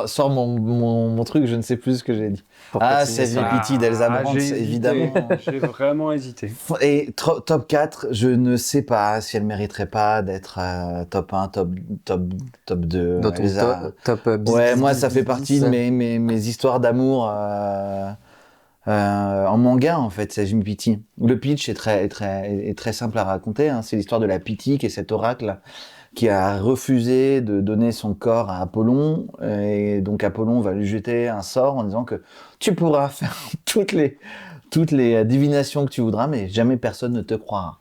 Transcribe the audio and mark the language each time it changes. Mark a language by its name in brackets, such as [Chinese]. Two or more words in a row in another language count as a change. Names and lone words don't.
[French] sors mon truc, je ne sais plus ce que j'ai dit. pour Ah, continuer c'est sur la- Pity d'Elsa Brands, j'ai hésité. évidemment. J'ai vraiment hésité. Et top 4, je ne sais pas si elle mériterait pas d'être top 1, top 2. dans ton Elsa. top Ouais, moi, bis, ça fait bis, partie de bis. mes histoires d'amour en manga, en fait, c'est Jim Pity. Le pitch est très simple à raconter. Hein. C'est l'histoire de la Pity, qui est cet oracle qui a refusé de donner son corps à Apollon. Et donc, Apollon va lui jeter un sort en disant que tu pourras faire toutes les divinations que tu voudras, mais jamais personne ne te croira.